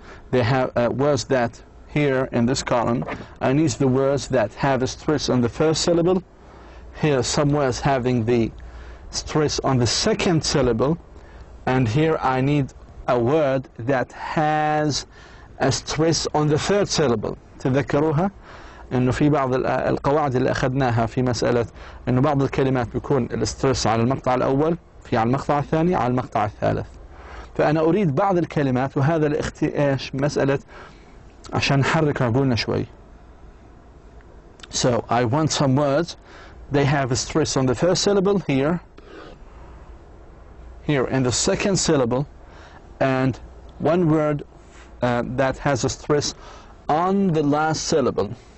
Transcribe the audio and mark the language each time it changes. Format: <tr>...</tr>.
<en>They have words that here in this column, I need the words that have a stress on the first syllable. Here some words having the stress on the second syllable, and here I need a word that has a stress on the third syllable.</en> <ar>تذكروها انه في بعض القواعد اللي اخذناها في مسألة انه بعض الكلمات بيكون الاسترس على المقطع الاول، في على المقطع الثاني، على المقطع الثالث. فانا اريد بعض الكلمات، وهذا ايش مسألة عشان نحرك عقولنا شوي.</ar> <en>So I want some words they have a stress on the first syllable here in the second syllable, and one word that has a stress on the last syllable.</en>